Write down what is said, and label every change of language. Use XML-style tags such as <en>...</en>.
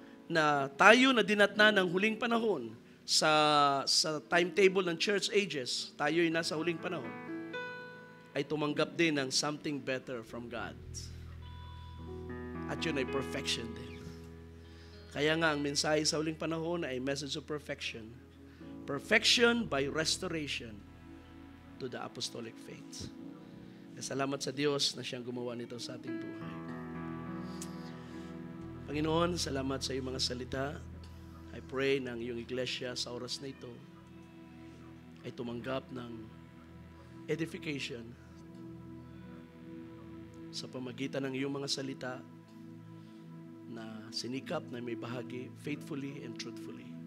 <tl>na tayo na dinatna ng huling panahon sa timetable ng church ages, tayo'y nasa huling panahon, ay tumanggap din ng</tl> <en>something better from God.</en> <tl>At yun ay perfection din. Kaya nga ang mensahe sa huling panahon ay</tl> <en>message of perfection. Perfection by restoration to the apostolic faith.</en> <tl>Salamat sa Diyos na siyang gumawa nito sa ating buhay. Panginoon, salamat sa iyong mga salita. I pray na ang iyong iglesia sa oras na ito ay tumanggap ng edification sa pamagitan ng iyong mga salita na sinikap na may bahagi</tl> <en>faithfully and truthfully.</en>